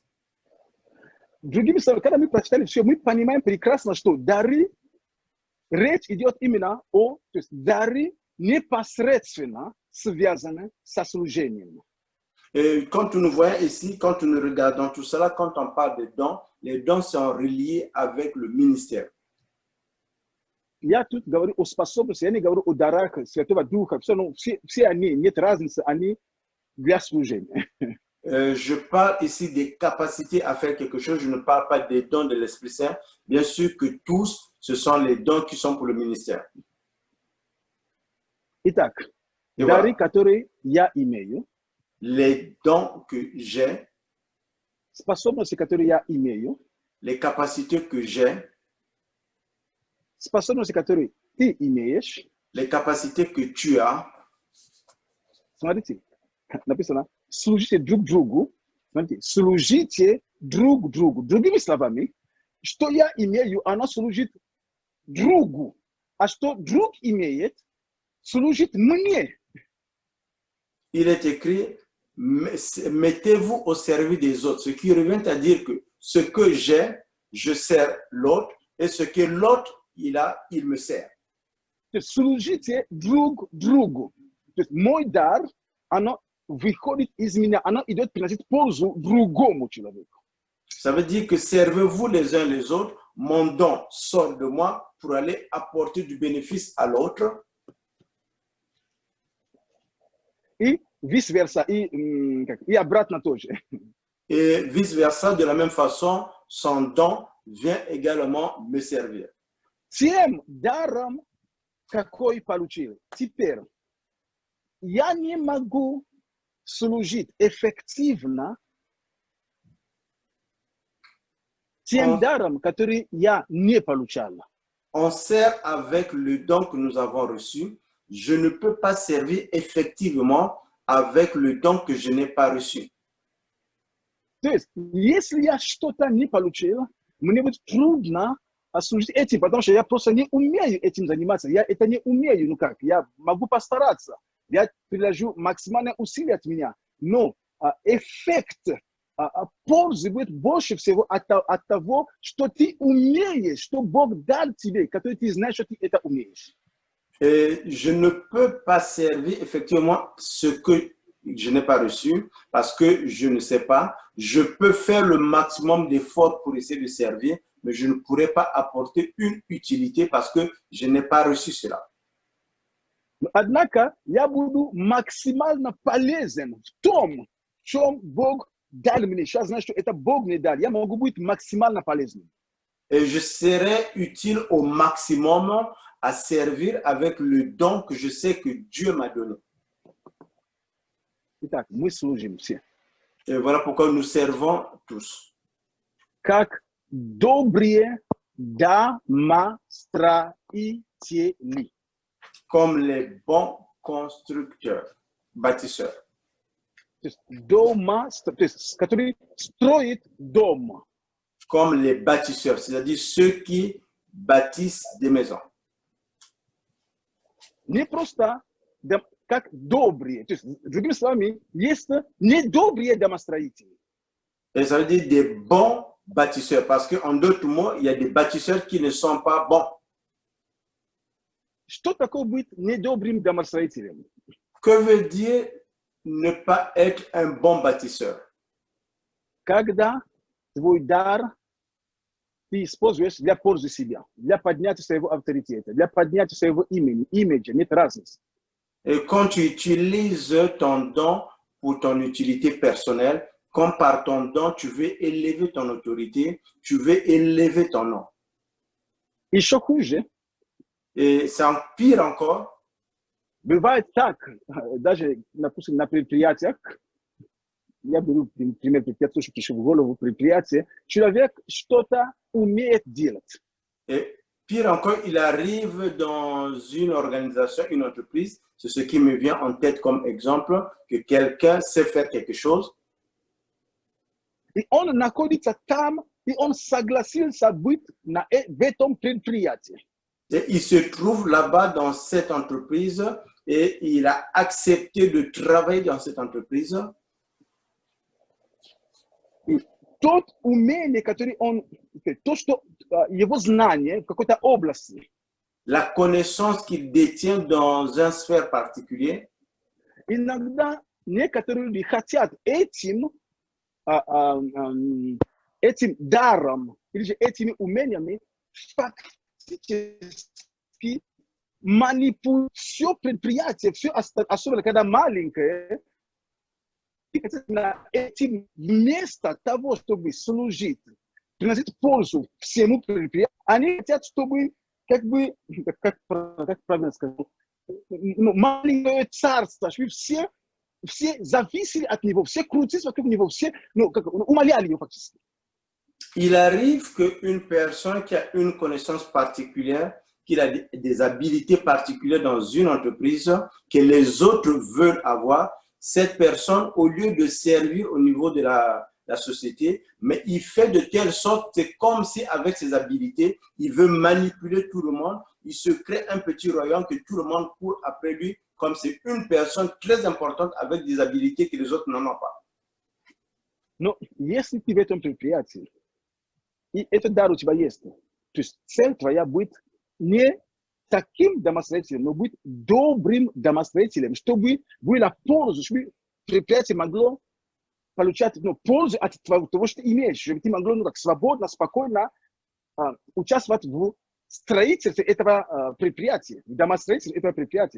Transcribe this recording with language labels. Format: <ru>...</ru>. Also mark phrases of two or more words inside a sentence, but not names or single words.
<ru>Другими словами, когда мы прочитали все, мы понимаем прекрасно, что дары, речь идет именно то есть дары непосредственно связаны со служением.</ru> <fr>Et quand nous voyons ici, quand nous regardons tout cela, quand on parle des dons, les dons sont reliés avec le ministère.</fr> <ru>Я тут говорю о способности, я не говорю о дарах Святого Духа, все они, нет разницы, они для служения.</ru> <fr>Je parle ici des capacités à faire quelque chose, je ne parle pas des dons de l'Esprit Saint. Bien sûr que tous, ce sont les dons qui sont pour le ministère.</fr> <ru>Итак, дары, которые я имею,</ru> <fr>les dons que j'ai,</fr> <ru>способности, которые я имею,</ru> <fr>les capacités que j'ai,</fr> <ru>способности, которые ты имеешь,</ru> <fr>les capacités que tu as.</fr> <ru>Смотрите, написано, служите друг другу, смотрите, служите друг другу. Другими словами, что я имею, оно служит другу, а что друг имеет, служит мне.</ru> <fr>Il est écrit, mettez-vous au service des autres, ce qui revient à dire que ce que j'ai, je sers l'autre, et ce que l'autre il a, il me sert.</fr> <ru>Служите друг другу. То есть мой дар, оно выходит из меня, оно идет приносить пользу другому человеку.</ru> <fr>Ça veut dire que servez-vous les uns les autres, mon don sort de moi pour aller apporter du bénéfice à l'autre.</fr> <ru>И vice-versa, и обратно тоже.</ru> <fr>Et vice-versa, de la même façon, son don vient également me servir.</fr> <ru>Тем даром, какой получил. Теперь, я не могу служить эффективно тем даром, который я не получал.</ru> <fr>On sert avec le don que nous avons reçu. Je ne peux pas servir effectivement avec le don que je n'ai pas reçu.</fr> <ru>То есть, если я что-то не получил, мне будет трудно служить этим, потому что я просто не умею этим заниматься. Я это не умею, я могу постараться. Я приложу максимальное усилие от меня. Но эффект пользы будет больше всего от того, что ты умеешь, что Бог дал тебе, который ты знаешь, что ты это умеешь.</ru> <fr>Et je ne peux pas servir effectivement ce que je n'ai pas reçu parce que je ne sais pas. Je peux faire le maximum d'efforts pour essayer de servir, mais je ne pourrai pas apporter une utilité parce que je n'ai pas reçu cela.</fr> <ru>Однако я буду максимально полезен в том, в чем Бог дал мне. Сейчас знаю, что это Бог мне дал. Я могу быть максимально полезным.</ru> <fr>Et je serai utile au maximum à servir avec le don que je sais que Dieu m'a donné.</fr> <ru>Итак, мы служим все.</ru> <fr>Et voilà pourquoi nous servons tous.</fr> <ru>Как добрые домостроители.</ru> <fr>Comme les bons constructeurs, bâtisseurs.</fr> <ru>То есть, который строит дом.</ru> <fr>Comme les bâtisseurs, c'est-à-dire ceux qui bâtissent des maisons.</fr> <ru>Не просто как добрые. То есть, другими словами, есть недобрые домостроители.</ru> <fr>Et ça veut dire des bons bâtisseurs, parce qu'en d'autres mots, il y a des bâtisseurs qui ne sont pas bons.</fr> <ru>Что такое быть недобрым домостроителем?</ru> <fr>Que veut dire ne pas être un bon bâtisseur?</fr> <ru>Когда твой дар ты используешь для пользы себя, для поднятия своего авторитета, для поднятия своего имени, имиджа, нет разницы.</ru> <fr>Et quand tu utilises ton don pour ton utilité personnelle, comme par ton don, tu veux élever ton autorité, tu veux élever ton nom.</fr> <ru>Еще хуже,</ru> <fr>Et c'est pire encore.</fr> <ru>бывает так, даже, допустим, на предприятиях, я беру пример предприятия, что пришел в голову предприятие, человек что-то умеет делать.</ru> <fr>Et pire encore, il arrive dans une organisation, une entreprise, c'est ce qui me vient en tête comme exemple, que quelqu'un sait faire quelque chose.</fr> <ru>И он находится там, и он согласился быть в этом предприятии.</ru> <fr>Et il se trouve là-bas dans cette entreprise et il a accepté de travailler dans cette entreprise.</fr> <ru>И тот умение, которое он, то, что его знание в какой-то области,</ru> <fr>La connaissance qu'il détient dans une sphère particulière,</fr> <ru>иногда некоторые люди хотят этим даром или же этими умениями фактически манипулировать все предприятие, все, особенно когда маленькое, этим вместо того, чтобы служить, приносить пользу всему предприятию, они хотят, чтобы, как бы, как правильно сказать, маленькое царство, чтобы все зависели от него, все крутились вокруг него, все умоляли его фактически.</ru> <fr>Il arrive qu'une personne qui a une connaissance particulière, qui a des habilités particulières dans une entreprise que les autres veulent avoir, cette personne, au lieu de servir au niveau de la société, mais il fait de telle sorte, c'est comme si avec ses habilités, il veut manipuler tout le monde, il se crée un petit royaume que tout le monde court après lui, comme c'est une personne très importante avec des habilités que les autres n'en ont pas.</fr> <ru>Но если ты в этом предприятии, и этот дар у тебя есть, то есть цель твоя будет не таким домостроителем, но быть добрым домостроителем, чтобы была польза, чтобы предприятие могло получать пользу от того, что ты имеешь, чтобы ты могло так свободно, спокойно участвовать в строительстве этого предприятия, в домостроительстве этого предприятия.</ru>